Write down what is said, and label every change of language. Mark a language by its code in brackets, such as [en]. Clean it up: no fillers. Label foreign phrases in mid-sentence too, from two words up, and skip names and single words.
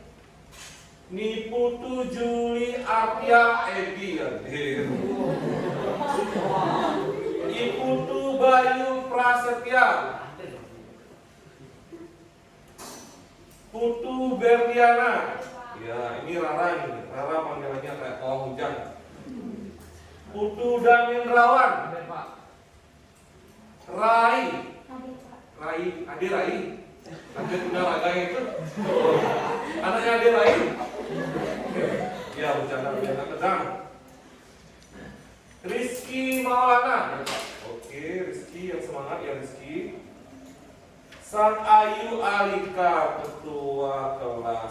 [id] Niputu Juli Artia Edi. Iputu Bayu Prasetya. Putu Berliana. Ya, ini Rara ini. Rara panggilannya kayak pawang hujan. Putu Damindrawan. Hadir Pak. Rai. Hadir Pak. Rai, Ade Rai. Ade Tuna Raga itu. Anaknya Ade Rai. Ya, bercanda kedang. Rizky Maulana. Oke, Rizky yang semangat ya Rizky. Sang Ayu Alika ketua kelas.